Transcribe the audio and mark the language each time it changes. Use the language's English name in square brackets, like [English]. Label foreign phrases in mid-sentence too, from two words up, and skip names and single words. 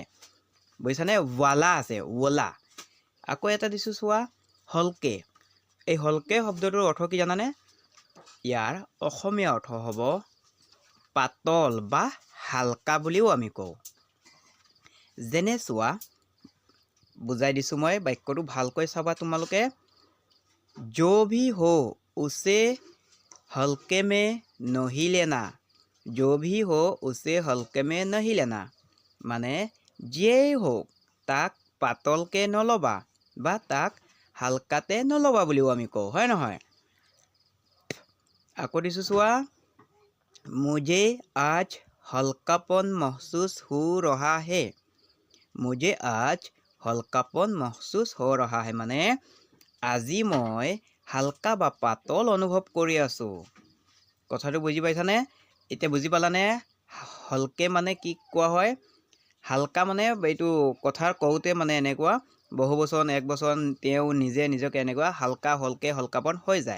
[Assamese] বুজিছানে? ৱালা আছে, ৱলা। আকৌ এটা দিছোঁ চোৱা, হলকে। এই হলকে শব্দটোৰ অৰ্থ কি জানানে? ইয়াৰ অসমীয়া অৰ্থ হ'ব পাতল বা হালকা বুলিও আমি কওঁ। যেনে চোৱা, বুজাই দিছোঁ মই, বাক্যটো ভালকৈ চাবা তোমালোকে। [Hindi] जो भी हो उसे हल्के में नहीं लेना। जो भी हो उसे हल्के में नहीं लेना [Assamese] মানে যিয়েই হওক তাক পাতলকে নল'বা বা তাক হালকাতে নল'বা বুলিও আমি কওঁ। হয় নহয়? আকৌ দিছোঁ চোৱা, [Hindi] मुझे आज हल्कापन महसूस हो रहा है। मुझे आज हल्कापन महसूस हो रहा है [Assamese] মানে আজি মই হালকা বা পাতল অনুভৱ কৰি আছোঁ। কথাটো বুজি পাইছানে? এতিয়া বুজি পালানে? হলকে মানে কি কোৱা হয়? হালকা মানে এইটো কথা কওঁতে মানে এনেকুৱা বহু বচন, এক বচন, তেওঁ নিজে নিজকে এনেকুৱা হালকা, হলকে, হলকাপন হৈ যায়।